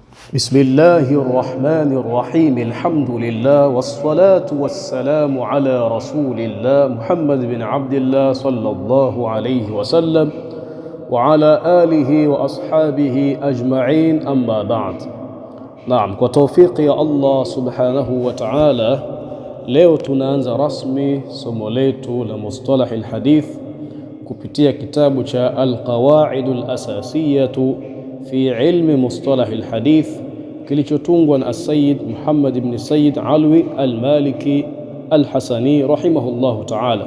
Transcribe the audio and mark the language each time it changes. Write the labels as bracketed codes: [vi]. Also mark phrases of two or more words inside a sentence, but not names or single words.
[ar] بسم الله الرحمن الرحيم. الحمد لله والصلاة والسلام على رسول الله محمد بن عبد الله صلى الله عليه وسلم وعلى آله وأصحابه أجمعين، أما بعد. [sw] Naam, kwa tawfiki ya Allah [ar] سبحانه وتعالى, [sw] leo tunaanza rasmi somo letu la [ar] مصطلح الحديث [sw] kupitia kitabu cha Alqawaid Alasasiyatu fi ilmi mustalah alhadith kilichotungwa na Sayyid Muhammad ibn Sayyid Alwi al-Maliki al-Hasani [ar] رحمه الله تعالى.